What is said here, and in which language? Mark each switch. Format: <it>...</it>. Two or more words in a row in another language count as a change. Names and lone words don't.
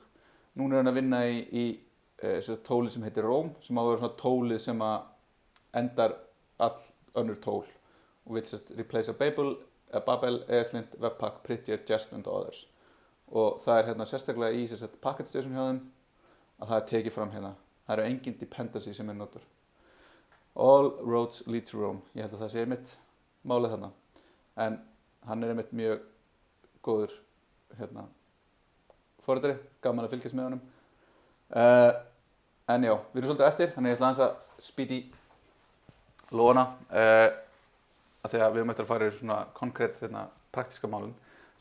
<is>Núna er hann að vinna í tóli sem heitir Rome sem á að vera svona tólið sem að endar all önnur tól og vil replace Babel, ESLint, Webpack,</is> <en>Prettier, Jest and others.</en> <is>Og það er hérna sérstaklega í package JSON hjá þeim að það er tekið fram hérna. Það eru engin dependency sem er notur.</is> <en>All roads lead to Rome.</en> <is>Ég held að það sé einmitt málið þarna. En hann er einmitt mjög góður forritari, gaman að fylgjast með honum. En já, við erum svolítið eftir, þannig ég ætla aðeins að spýta í lóna af því að við höfum eftir að fara í svona konkrétt praktíska málum.</is>